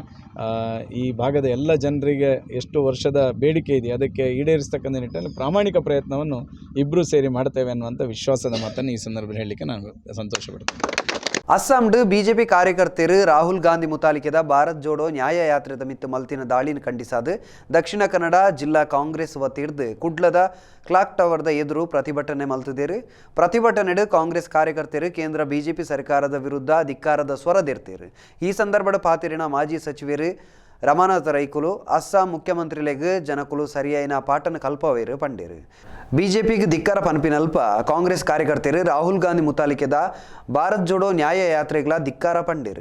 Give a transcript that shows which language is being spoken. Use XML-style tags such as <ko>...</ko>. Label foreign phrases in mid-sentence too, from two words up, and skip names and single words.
<kn>ಈ ಭಾಗದ ಎಲ್ಲ ಜನರಿಗೆ ಎಷ್ಟು ವರ್ಷದ ಬೇಡಿಕೆ ಇದೆ ಅದಕ್ಕೆ ಈಡೇರಿಸ್ತಕ್ಕಂಥ ನಿಟ್ಟಿನಲ್ಲಿ ಪ್ರಾಮಾಣಿಕ ಪ್ರಯತ್ನವನ್ನು ಇಬ್ಬರು ಸೇರಿ ಮಾಡ್ತೇವೆ ಅನ್ನುವಂಥ ವಿಶ್ವಾಸದ ಮಾತನ್ನು ಈ ಸಂದರ್ಭದಲ್ಲಿ ಹೇಳಲಿಕ್ಕೆ ನಾನು ಸಂತೋಷಪಡ್ತೇನೆ.</kn> <tcy>ಅಸ್ಸಾಂಡು ಬಿಜೆಪಿ ಕಾರ್ಯಕರ್ತರು ರಾಹುಲ್ ಗಾಂಧಿ ಮುತಾಲಿಕೆದ ಭಾರತ್ ಜೋಡೋ ನ್ಯಾಯ ಯಾತ್ರೆದ ಮಿತ್ತು ಮಲ್ತಿನ ದಾಳಿನ ಖಂಡಿಸಾದು ದಕ್ಷಿಣ ಕನ್ನಡ ಜಿಲ್ಲಾ ಕಾಂಗ್ರೆಸ್ ವತಿರ್ದು ಕುಡ್ಲದ ಕ್ಲಾಕ್ ಟವರ್ದ ಎದುರು ಪ್ರತಿಭಟನೆ ಮಲ್ತಿದ್ದೇರು. ಪ್ರತಿಭಟನೆಡು ಕಾಂಗ್ರೆಸ್ ಕಾರ್ಯಕರ್ತರು ಕೇಂದ್ರ ಬಿಜೆಪಿ ಸರ್ಕಾರದ ವಿರುದ್ಧ ಧಿಕ್ಕಾರದ ಸ್ವರದಿರ್ತೀರು. ಈ ಸಂದರ್ಭದ ಪಾತಿರಿನ ಮಾಜಿ ಸಚಿವರು ರಮಾನಾಥ ರೈಕುಲು ಅಸ್ಸಾಂ ಮುಖ್ಯಮಂತ್ರಿಲೆಗ್ ಜನಕುಲು ಸರಿಯಾಯಿನ ಪಾಠನ ಕಲ್ಪವೇರು ಪಂಡೇರು. ಬಿಜೆಪಿಗೆ ಧಿಕ್ಕಾರ ಪನ್ಪಿನಲ್ಪ ಕಾಂಗ್ರೆಸ್ ಕಾರ್ಯಕರ್ತರು ರಾಹುಲ್ ಗಾಂಧಿ ಮುತಾಲಿಕೆದ ಭಾರತ್ ಜೋಡೋ ನ್ಯಾಯ ಯಾತ್ರೆಗಳ ಧಿಕ್ಕಾರ ಪಂಡೇರು.</tcy>